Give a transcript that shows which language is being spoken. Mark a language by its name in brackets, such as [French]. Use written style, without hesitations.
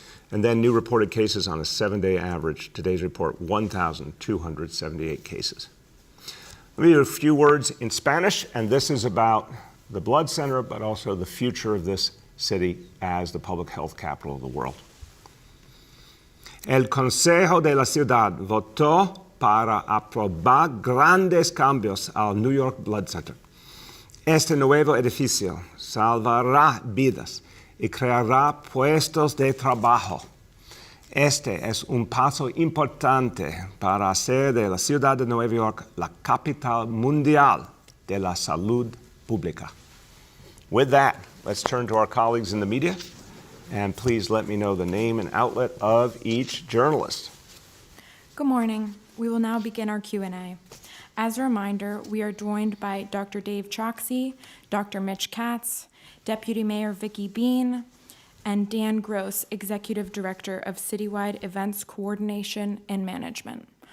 [English] And then new reported cases on a 7-day average. Today's report, 1,278 cases. Let me do a few words in Spanish, and this is about the blood center, but also the future of this city as the public health capital of the world. [Spanish] El Consejo de la Ciudad votó para aprobar grandes cambios al New York Blood Center. Este nuevo edificio salvará vidas y creará puestos de trabajo. Este es un paso importante para hacer de la ciudad de Nueva York la capital mundial de la salud pública. [English] With that, let's turn to our colleagues in the media, and please let me know the name and outlet of each journalist. Good morning. We will now begin our Q&A. As a reminder, we are joined by Dr. Dave Choksey, Dr. Mitch Katz, Deputy Mayor Vicky Bean, and Dan Gross, Executive Director of Citywide Events Coordination and Management.